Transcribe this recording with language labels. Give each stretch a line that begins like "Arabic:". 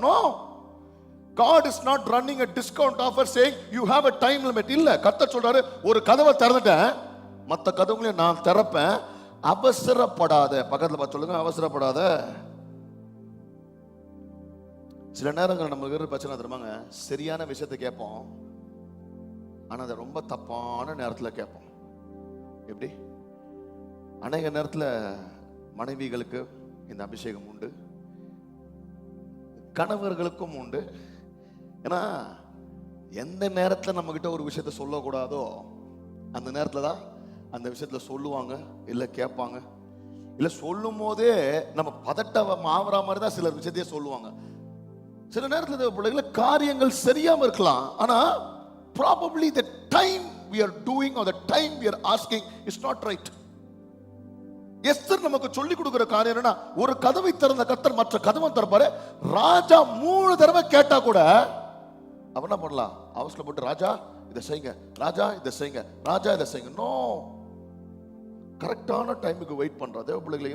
English: No, God is not running a discount offer saying you have a time limit.
Tamil: இல்ல, கர்த்தர் சொல்றாரு, ஒரு கதவை திறந்துட்டேன், மற்ற கதவுகளையும் நான் திறப்பேன், அவசரப்படாத. பக்கத்துல பார்த்து சொல்லுங்க, அவசரப்படாத. சில நேரங்கள் நமக்கு இருக்கிற பிரச்சனை தெரியுமாங்க, சரியான விஷயத்தை கேட்போம், ஆனா அதை ரொம்ப தப்பான நேரத்தில் கேட்போம். எப்படி? அநேக நேரத்தில் மனைவிகளுக்கு இந்த அபிஷேகம் உண்டு, கணவர்களுக்கும் உண்டு. ஏன்னா எந்த நேரத்தில் நம்ம கிட்ட ஒரு விஷயத்த சொல்லக்கூடாதோ அந்த நேரத்தில் தான் அந்த விஷயத்துல சொல்லுவாங்க, இல்ல கேட்பாங்க. இல்ல சொல்லும் போதே நம்ம பதட்டம் ஆவற மாதிரி தான் சில விஷயத்தையே சொல்லுவாங்க. சில நேரத்தில் பிள்ளைகளை காரியங்கள் சரியாம இருக்கலாம், ஆனா
English: probably the time we are doing or the time we are asking is not right.
Tamil: Esther நமக்கு சொல்லி கொடுக்கிற காரியம் என்னன்னா, ஒரு கதவை திறந்த கர்த்தர் மற்ற கதவை திறப்பாரு. ராஜா 3 தடவை கேட்டா கூட அவன் என்ன பண்ணலாம்? அவசரப்பட்டு ராஜா இதை செய்யுங்க, ராஜா இதை செய்யுங்க, ராஜா இதை செய்யுங்க. நோ, கரெக்டான டைமுக்கு வெயிட் பண்ற தேவ பிள்ளைகளை.